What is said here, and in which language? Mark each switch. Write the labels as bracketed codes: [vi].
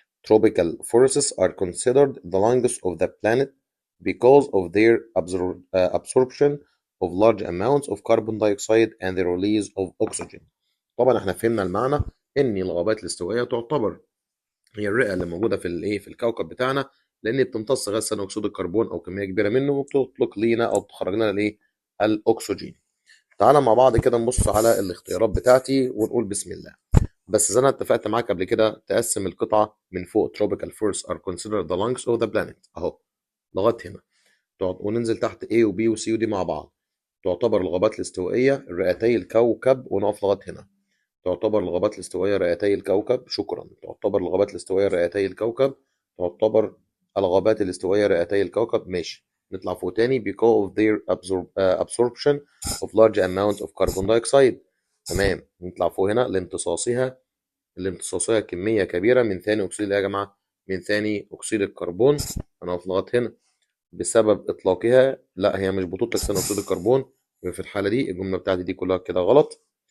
[en] Tropical forests are considered the longest of the planet because of their absorption of large amounts of carbon dioxide and the release of oxygen. [ar] طبعا احنا فهمنا المعنى ان الغابات الاستوائية تعتبر هي الرئة اللي موجودة في الايه في الكوكب بتاعنا، لان بتمتص غاز ثاني اكسيد الكربون او كمية كبيرة منه وبتطلق لينا او بتخرج لنا الايه الاكسجين. تعالى مع بعض كده نبص على الاختيارات بتاعتي ونقول بسم الله. بس زي انا اتفقت معاك قبل كده تقسم القطعة من فوق [en] tropical forests are considered the lungs of the planet [ar] اهو لغاية هنا، وننزل تحت A و B و C و D مع بعض. تعتبر الغابات الاستوائية رئتي الكوكب ونقف لغاية هنا. تعتبر الغابات الاستوائية رئتي الكوكب، شكرا. تعتبر الغابات الاستوائية رئتي الكوكب. تعتبر الغابات الاستوائية رئتي الكوكب، ماشي. نطلع فوق تاني [en] because of their absorption of large amount of carbon dioxide. [ar] تمام، نطلع فوق هنا لامتصاصها كمية كبيرة من ثاني أكسيد يا جماعة، من ثاني أكسيد الكربون. أنا في لغاية هنا بسبب إطلاقها، لا هي مش بتطلق ثاني أكسيد الكربون، يبقى في الحالة دي الجملة بتاعتي دي كلها كده غلط.